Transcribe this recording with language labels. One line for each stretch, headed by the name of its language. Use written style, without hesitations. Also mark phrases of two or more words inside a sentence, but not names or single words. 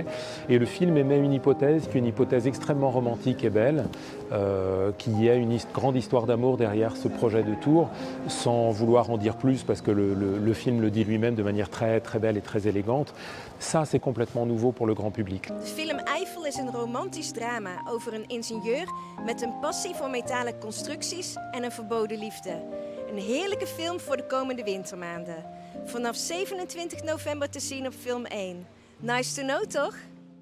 French: Et le film émet une hypothèse qui est une hypothèse extrêmement romantique et belle, qu'il y a une grande histoire d'amour derrière ce projet de tour, sans vouloir en dire plus parce que le film le dit lui-même de manière très, très belle et très élégante. Ça, c'est complètement nouveau pour le grand public.
Dutch: De film Eiffel is een romantisch drama over een ingenieur met een passie voor metalen constructies en een verboden liefde. Een heerlijke film voor de komende wintermaanden. Vanaf 27 november te zien op Film 1.
English: Nice to know,
Dutch: toch?